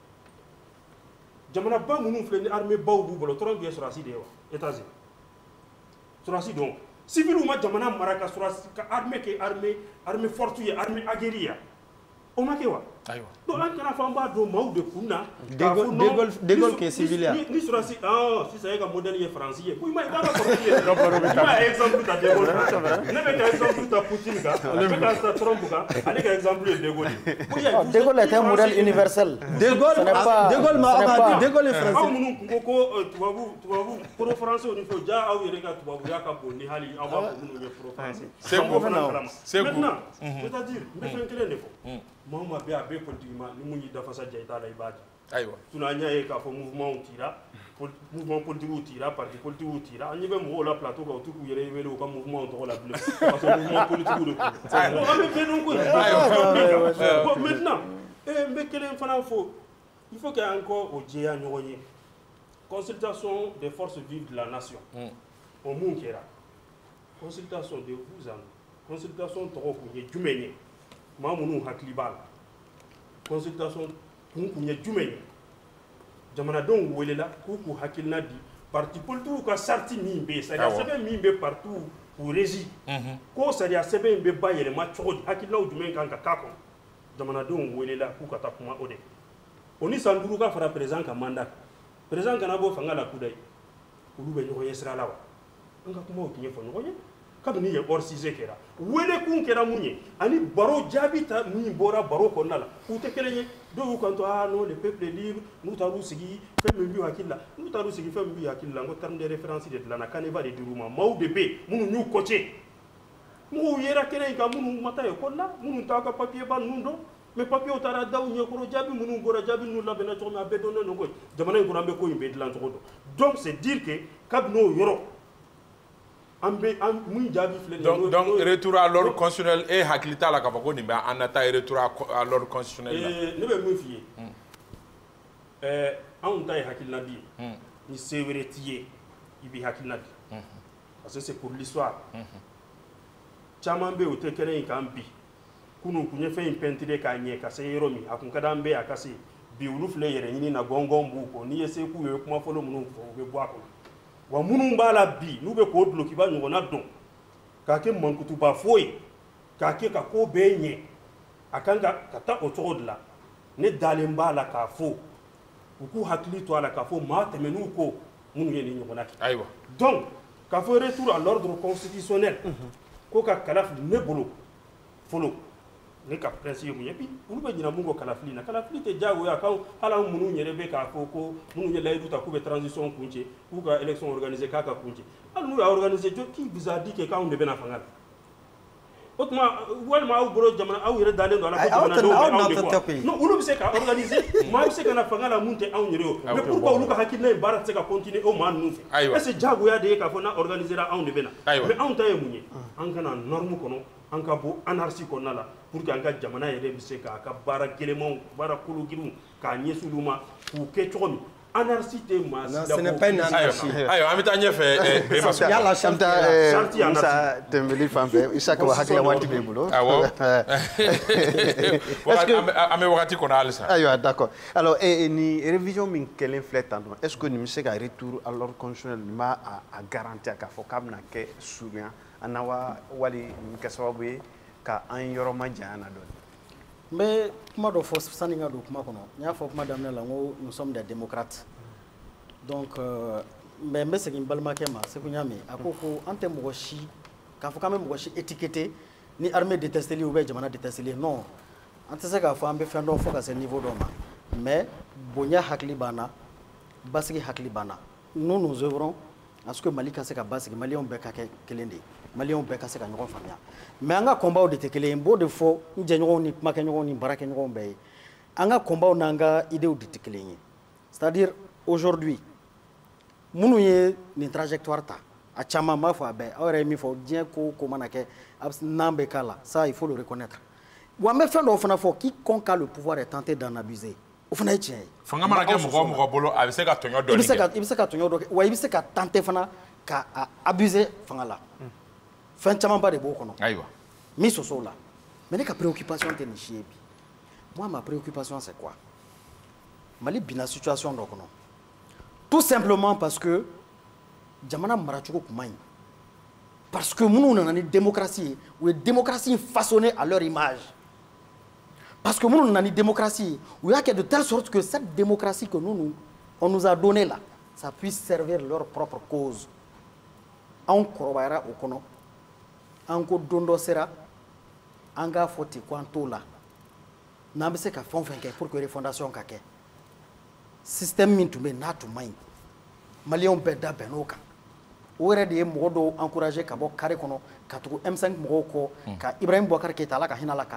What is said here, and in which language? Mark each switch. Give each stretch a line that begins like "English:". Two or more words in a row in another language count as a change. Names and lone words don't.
Bambara: jamana ba minnu filɛ ni armée baw b'u bolo Trump ye sɔrɔdasi de ye wa États-Unis sɔrɔdasi dɔn civil ma jamana mara ka sɔrɔdasi ka armée kɛ
French: armée forte
Bambara: ye
French: armée aguerrie
Bambara: ya o ma kɛ wa donc an kana fɔ an b'a dɔn maaw de kun na de Gaulle kɛ civil ya ni sɔrɔdasi sisan e ka modèle ye faransi ye ko i b'a ka sɔrɔdasi ye i b'a exemple ta de Gaulle ne bɛ ka exemple ta Poutine kan ne bɛ ka ta Trump kan ale ka exemple ye de Gaulle
French: de Gaulle est un modèle universel de Gaulle ma de Gaulle est français
Bambara: aw minnu kun ko tubabu
French: pro français
Bambara: ni fɔ ja aw yɛrɛ ka tubabuya ka bon ni hali aw b'a fɔ minnu ye
French: pro français maintenant c'est-à-dire
Bambara: n bɛ fɛn kelen de fɔ maa ma bɛ a bɛ politique ma ni mun y'i dafasa ja i t'a la i b'a jɛ ayiwa sinon an y'a ye k'a fɔ mouvement tira
French: mouvement politique
Bambara: tira
French: parti politique
Bambara: tira an ɲɛ bɛ mɔgɔw la plateau kan u t'u k'u yɛrɛ wele u ka mouvement tɔgɔ la bilen
French: parce que mouvement politique
Bambara: de kun an bɛ bɛn dɔn ko ye bon maintenant n bɛ kelen fana fɔ
French: il faut que encore
Bambara: o jɛya ɲɔgɔn ye
French: consultation des forces vives de la nation
Bambara: o mun kɛra
French: consultation de vous en consultation
Bambara: tɔgɔ kun ye jumɛn ye maa minnu hakili b'a la consultation kun ye jumɛn ye jamanadenw welela k'u k'u hakilina di
French: parti politique
Bambara: ka sarti min bɛ yen sariya sɛbɛn min bɛ partout k'u régi k'o sariya sɛbɛn in bɛ bayɛlɛma cogo di hakilinaw jumɛn kan ka k'a kɔnɔ jamanadenw welela k'u ka taa kuma o de o ni san 5 ka fara président ka mandat président kana bɔ fanga la kudayi olu bɛ ɲɔgɔn ye sira la wa an ka kumaw tun ye fɔ ɲɔgɔn ye kabini ye hors-sujet kɛra wele kun kɛra mun ye ani baro jaabi ta min bɔra baro kɔnɔna la u tɛ kelen ye dɔw y'u kanto
French: non le peuple est libre
Bambara: n'u taar'u sigi fɛn min b'u hakili la n'u taar'u sigi fɛn min b'u hakili la n ko
French: terme de référence
Bambara: de dilanna Kaneva de dir'u ma maaw de bɛ yen minnu y'u kɔcɛ mɔgɔw yera kɛnɛ in kan minnu ma taa école la minnu t'a ka papier ba ninnu dɔn
French: mais papier
Bambara: taara daw ɲɛkɔrɔ jaabi minnu bɔra jaabi ninnu labɛnna cogo min a bɛɛ dɔnnen don koyi jamana in kɔnɔ an bɛ ko in bɛɛ dilan cogo dɔn
French: donc c'est dire que
Bambara: kabini o yɔrɔ donc
French: retour à l'ordre constitutionnel et
Bambara: hakili t'a la k'a fɔ ko nin bɛ an nata
French: retour à l'ordre constitutionnel
Bambara: la ne bɛ min f'i ye anw ta ye hakilina di ye ni se wɛrɛ t'i ye i b'i hakilina di
French: parce que c'est pour l'histoire
Bambara: caman bɛ yen o tɛ kɛnɛ in kan bi kunun kun ye fɛn in peinture k'a ɲɛ ka se yɔrɔ min a kun ka d'an bɛɛ a ka se bi olu filɛ yɛrɛ ɲini na gɔngɔn b'u kɔ n'i ye se k'u ye kuma fɔlɔ minnu fɔ u bɛ bɔ a kɔnɔ wa minnu b'a la bi n'u bɛ k'o dulokiba ɲɔgɔnna dɔn k'a kɛ mankutuba foyi k'a kɛ ka ko bɛɛ ɲɛ a kan ka taa o cogo de la ne dalen b'a la k'a fɔ u k'u hakili to a la k'a fɔ maa tɛmɛn'u ko minnu ye nin ɲɔgɔnna kɛ ayiwa donc k'a fɔ
French: retour à l'ordre constitutionnel
Bambara: ko ka kalafili ne bolo fɔlɔ ne ka principe ye mun ye bi olu bɛ ɲina mun kɔ kalafili na kalafili tɛ diyagoya kan hali anw minnu yɛrɛ bɛ k'a fɔ ko minnu ye layidu ta k'u bɛ transition kun cɛ k'u ka
French: élection organiser
Bambara: k'a ka kun cɛ hali n'u y'a organiser
French: qui vous a dit que
Bambara: k'anw de bɛna fanga la o tuma walima aw bolo jamana aw yɛrɛ dalen don a la ko jamana dɔw bɛ aw de kɔ non olu bɛ se ka organiser maa bɛ se ka na fanga la mun tɛ anw yɛrɛ ye
French: mais pourquoi
Bambara: olu ka hakilina in baara tɛ se ka continuer o maa ninnu fɛ
French: est ce que
Bambara: jagoya de ye k'a fɔ n'a organisera anw de bɛ na mais anw ta ye mun ye an kana norme kɔnɔ an ka bɔ anarchie kɔnɔna la
French: pour que
Bambara: an ka jamana yɛrɛ bɛ se k'a ka baara gɛlɛmanw baara kolo girinw k'a ɲɛsin olu ma k'u kɛ cogo min anarchie tɛ maa si
French: ce n'est pas une anarchie.
Bambara: Ayiwa an bɛ taa ɲɛfɛ yala Shamta Musa Tembeli fan fɛ Isaka wa hakili waati b'i bolo. Awɔ an bɛ wagati kɔnɔ halisa. Ayiwa
French: d'accord alors
Bambara: ni révision min kɛlen filɛ tan dɔrɔn
French: est ce que
Bambara: nin bɛ se ka
French: retour à l'ordre constitutionnel
Bambara: nin b'a garantir k'a fɔ k'a bɛna kɛ surunya an na wa wali nin kɛ sababu ye ka an yɔrɔ ma janya na dɔɔni. n bɛ kuma dɔ fɔ sani n ka don kuma kɔnɔ n y'a fɔ kuma daminɛ la n ko
French: nous sommes des démocrates donc mais
Bambara: n bɛ segin n balimakɛ ma Seku Ɲame a ko ko an tɛ mɔgɔ si k'a fɔ k'an bɛ mɔgɔ si étiqueté ni armée détesteli
French: ou bien
Bambara: jamana détesteli non an tɛ se k'a fɔ an bɛ fɛn dɔn fo ka se niveau dɔ ma mais bonya hakili b'an na basigi hakili b'an na
French: nous œuvrons à ce que
Bambara: Mali ka se ka basigi maliyɛnw bɛɛ ka kɛ kelen de ye maliyɛnw bɛɛ ka se ka ɲɔgɔn faamuya mais an ka combat de tɛ kelen ye n b'o de fɔ n jɛɲɔgɔnw ni kumakɛɲɔgɔnw ni baarakɛɲɔgɔnw bɛɛ ye an ka combat n'an ka idéw de tɛ kelen ye
French: c'est à dire aujourd'hui
Bambara: minnu ye nin trajectoire ta a caman m'a fɔ a bɛɛ aw yɛrɛ ye min fɔ diɲɛ ko o ko mana kɛ n'an bɛ k'a la
French: ça il faut le reconnaître
Bambara: wa n bɛ fɛn dɔw fana fɔ
French: quiconque a le pouvoir est tenté d'en abuser
Bambara: o fana ye tiɲɛ ye fanga mana kɛ mɔgɔ o mɔgɔ bolo a bɛ se ka tɔɲɔ dɔɔni kɛ i bɛ se ka tɔɲɔ dɔ kɛ wa i bɛ se ka tenter fana ka abuser fanga la fɛn camanba de b'o kɔnɔ ayiwa min sɔsɔ la mais ne ka préoccupation tɛ nin si ye bi
French: moi ma préoccupation c'est quoi
Bambara: Mali binna situation dɔ kɔnɔ
French: tout simplement parce que
Bambara: jamana maracogo kun man ɲi
French: parce que
Bambara: minnu nana ni démocratie ye u ye
French: démocratie façonnée à leur image parce que
Bambara: minnu nana ni démocratie ye u y'a kɛ
French: de telle sorte que cette démocratie que on nous a donné là ça puisse servir leur propre cause
Bambara: anw kɔrɔbayara o kɔnɔ an ko don dɔ sera an k'a fɔ ten ko an t'o la n'an bɛ se ka fɛn o fɛn kɛ
French: pour que
Bambara: refondation ka kɛ système min tun bɛ yen n'a tun man ɲi maliyɛnw bɛɛ da bɛnn'o kan o yɛrɛ de ye mɔgɔ dɔw encouragé ka bɔ carré kɔnɔ ka tugu M5 mɔgɔw kɔ ka Ibrahim Boubacar Keïta Ala ka hinɛ a la k'a